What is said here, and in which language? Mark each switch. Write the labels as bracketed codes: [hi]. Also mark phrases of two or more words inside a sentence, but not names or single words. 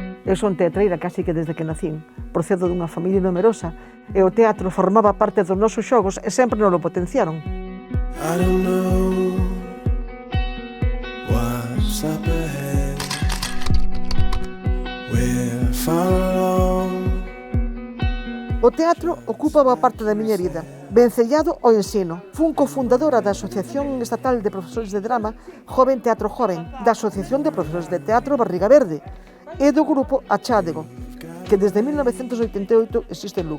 [gl] Eu son teatreira casi que desde que nacín. Procedo dunha familia numerosa e o teatro formaba parte dos nosos xogos e sempre nos lo potenciaron. [en] I don't know what's up ahead. We're far along. [gl] O teatro ocupa boa parte da miña vida. Vencellado ao ensino. Fun cofundadora da Asociación Estatal de Profesores de Drama Joven Teatro Joven, da Asociación de Profesores de Teatro Barriga Verde e do grupo Achádego, que desde 1988 existe en Lugo.